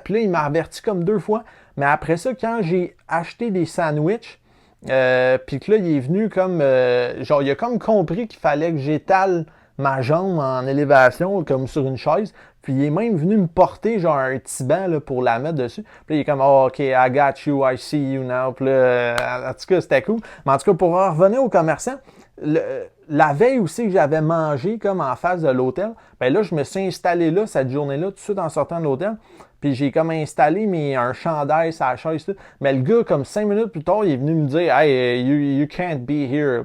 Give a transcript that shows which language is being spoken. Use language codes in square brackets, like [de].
[fr] Puis là, il m'a averti comme 2 fois. Mais après ça, quand j'ai acheté des sandwichs, puis que là, il est venu comme... genre, il a comme compris qu'il fallait que j'étale ma jambe en élévation, comme sur une chaise. Puis il est même venu me porter genre un petit banc là, pour la mettre dessus. Puis là, il est comme, [en] oh, OK, I got you, I see you now. [fr] Puis là, en tout cas, c'était cool. Mais en tout cas, pour revenir aux commerçants, la veille aussi que j'avais mangé comme en face de l'hôtel, ben là, je me suis installé là, cette journée-là, tout de suite en sortant de l'hôtel. Puis j'ai comme installé un chandail sur la chaise. Tout. Mais le gars, comme 5 minutes plus tard, il est venu me dire, [en] hey, you can't be here.